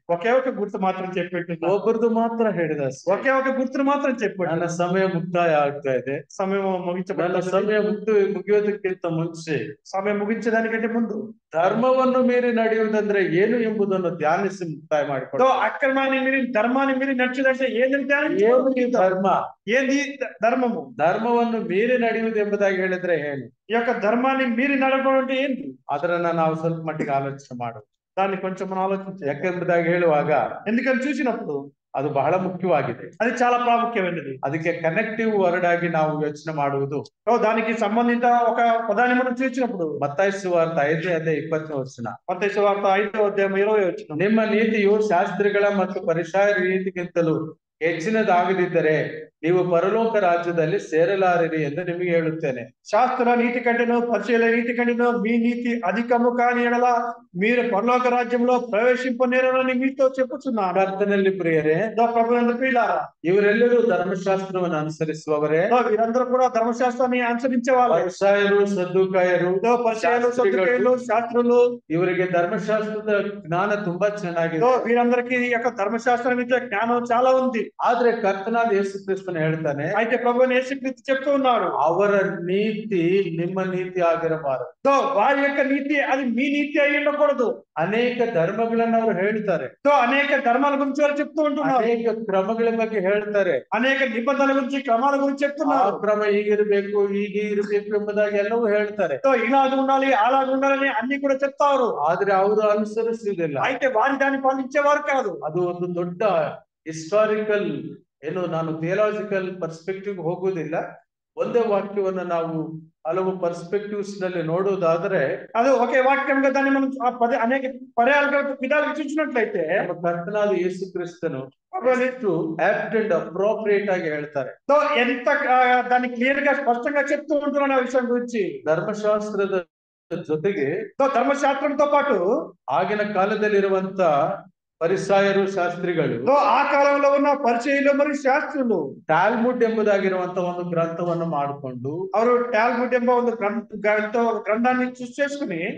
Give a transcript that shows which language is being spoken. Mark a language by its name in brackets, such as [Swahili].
[Telugu] ఒకే ఒక గుర్తు మాత్రం చెప్పిట్టు, [Kannada] ಒಬ್ಬರದು ಮಾತ್ರ ಹೇಳಿದೆ ಅಷ್ಟೇ. [Telugu] ఒకే ఒక గుర్తును మాత్రం చెప్పాడు. [Kannada] ನನ್ನ ಸಮಯ ಮುಕ್ತಾಯ ಆಗ್ತಾ ಇದೆ. [Telugu] సమయం [Kannada] ನನ್ನ [Telugu] ముగించబడుతుంది. [Kannada] ಸಮಯ ಮುಗಿಯೋದಕ್ಕಿಂತ ಮುಂಚೆ [Telugu] సమయం ముగించడానికంటే ముందు [Kannada] ಧರ್ಮವನ್ನು ಮೀರಿ ನಡೆಯುವುದಂದ್ರೆ ಏನು ಎಂಬುದನ್ನು ಧ್ಯಾನಿಸಿ ಮುಕ್ತಾಯ ಮಾಡಿಕೊಂಡು, [Telugu] అక్రమాన్ని మీరి ధర్మాన్ని మీరి నడుచుదంటే ఏంటంటే [Kannada] ಏನು ಈ ಧರ್ಮ, [Telugu] ఏంది ధర్మము? [Kannada] ಧರ್ಮವನ್ನು ಮೀರಿ ನಡೆಯುವುದು ಎಂಬುದಾಗಿ ಹೇಳಿದ್ರೆ ಏನು? [Telugu] ఈ యొక్క ధర్మాన్ని మీరి నడపడం అంటే ఏంటి? [Kannada] ಅದನ್ನ ನಾವು ಸ್ವಲ್ಪ ಮಟ್ಟಿಗೆ ಆಲೋಚನೆ ಮಾಡುದು. [Telugu] దాన్ని కొంచెం మనం ఆలోచించాలి. [Kannada] ಯಾಕೆಂಬುದಾಗಿ ಹೇಳುವಾಗ [Telugu] ఎందుకని చూసినప్పుడు [Kannada] ಅದು ಬಹಳ ಮುಖ್ಯವಾಗಿದೆ. [Telugu] అది చాలా ప్రాముఖ్యమైనది. [Kannada] ಅದಕ್ಕೆ [English] connective word [Kannada] ಆಗಿ ನಾವು ಯೋಚನೆ ಮಾಡುವುದು. [Telugu] దానికి సంబంధిత ఒక పదాన్ని మనం చూసినప్పుడు [Kannada] ಮತ್ತಾಯ ಸುವಾರ್ತೆ 5:20 [Telugu] మత్తయి సువార్త 5:20 [Kannada] ನಿಮ್ಮ ನೀತಿಯು ಶಾಸ್ತ್ರಿಗಳ ಮತ್ತು ಪರಿಸರ ನೀತಿಗಿಂತಲೂ ಹೆಚ್ಚಿನದಾಗದಿದ್ದರೆ ನೀವು ಪರಲೋಕ ರಾಜ್ಯದಲ್ಲಿ ಸೇರಲಾರಿರಿ ಎಂದು ನಿಮಗೆ ಹೇಳುತ್ತೇನೆ. [Telugu] శాస్త్ర నీతి కంటేనో పరిచయ నీతి కంటేనో మీ నీతి అధికము కాని ఎడల మీరు పరలోక రాజ్యంలో ప్రవేశింపనేరని మీతో చెప్పుచున్నాను. [Kannada] ಕರ್ತನಲ್ಲಿ ಪ್ರಿಯರೇ, [Telugu] ప్రభునందు ప్రియులారా, [Kannada] ಇವರೆಲ್ಲರೂ ಧರ್ಮಶಾಸ್ತ್ರವನ್ನು ಅನುಸರಿಸುವವರೇ. [Telugu] వీరందరూ కూడా ధర్మశాస్త్రాన్ని అనుసరించే వాళ్ళు. [Kannada] ಪರಿಸಯರು, ಸದ್ದುಕಾಯರು, [Telugu] పరిచయాలు, సద్దుకాయలు, శాస్త్రులు, [Kannada] ಇವರಿಗೆ ಧರ್ಮಶಾಸ್ತ್ರದ ಜ್ಞಾನ ತುಂಬಾ ಚೆನ್ನಾಗಿದೆ. [Telugu] వీరందరికీ ఈ యొక్క ధర్మశాస్త్రం మీద జ్ఞానం చాలా ఉంది. [Kannada] ಆದ್ರೆ ಕರ್ತನಾದ ಯೇಸು ಕ್ರಿಸ್ತನು ಹೇಳ್ತಾನೆ, [Telugu] అయితే ప్రభువు యేసుక్రీస్తు చెప్తూ ఉన్నాడు, [Kannada] ಅವರ ನೀತಿ ನಿಮ್ಮ ನೀತಿ ಆಗಿರಬಾರದು. [Telugu] వారి యొక్క నీతి అది మీ నీతి అయి ఉండకూడదు. [Kannada] ಅನೇಕ ಧರ್ಮಗಳನ್ನ ಅವರು ಹೇಳ್ತಾರೆ, [Telugu] అనేక ధర్మాల గురించి వాళ్ళు చెప్తూ ఉంటున్నారు, [Kannada] ಅನೇಕ ಕ್ರಮಗಳ ಬಗ್ಗೆ ಹೇಳ್ತಾರೆ, [Telugu] అనేక నిబంధనల గురించి క్రమాల గురించి [Kannada] ಆ [Telugu] చెప్తున్నారు. [Kannada] ಕ್ರಮ ಹೀಗಿರ್ಬೇಕು ಹೀಗೆ ಇರಬೇಕು ಎಂಬುದಾಗಿ ಎಲ್ಲವೂ ಹೇಳ್ತಾರೆ. [Telugu] ఇలాగ ఉండాలి అలాగ ఉండాలని అన్ని కూడా చెప్తారు. [Kannada] ಆದ್ರೆ ಅವರು ಅನುಸರಿಸುವುದಿಲ್ಲ. [Telugu] అయితే వారి దాన్ని పాలించేవారు కాదు. [Kannada] ಅದು ಒಂದು ದೊಡ್ಡ ಹಿಸ್ಟಾರಿಕಲ್, ಏನು, ನಾನು [English] theological perspective [Kannada] ಹೋಗುವುದಿಲ್ಲ. ಒಂದೇ ವಾಕ್ಯವನ್ನ ನಾವು ಹಲವು ಪರ್ಸ್ಪೆಕ್ಟಿವ್ಸ್ ನಲ್ಲಿ ನೋಡುವುದಾದ್ರೆ, [Telugu] అది ఒకే వాక్యంగా దాన్ని మనం అనేక పర్యాలుగా విధాలుగా చూసినట్లయితే [Kannada] ನಮ್ಮ ಕರ್ತನಾದ ಯೇಸು ಕ್ರಿಸ್ತನು [English] apt and appropriate [Kannada] ಆಗಿ ಹೇಳ್ತಾರೆ. [Telugu] ఎంత దాన్ని క్లియర్ గా స్పష్టంగా చెప్తూ ఉంటున్నాను ఆ విషయం గురించి. [Kannada] ಧರ್ಮಶಾಸ್ತ್ರದ ಜೊತೆಗೆ [Telugu] ధర్మశాస్త్రంతో పాటు [Kannada] ಆಗಿನ ಕಾಲದಲ್ಲಿರುವಂತ ಪರಿಸಾಯರು, ಶಾಸ್ತ್ರಿಗಳು, [Telugu] ఆ కాలంలో ఉన్న పరిచయులు మరియు శాస్త్రులు [Kannada] ಟಾಲ್ಮುಡ್ ಎಂಬುದಾಗಿರುವಂತ ಒಂದು ಗ್ರಂಥವನ್ನು ಮಾಡಿಕೊಂಡು, ಅವರು [Telugu] టాల్ముడ్ [Kannada] ಎಂಬ ಒಂದು [Telugu] గ్రంథాన్ని చూస్ చేసుకుని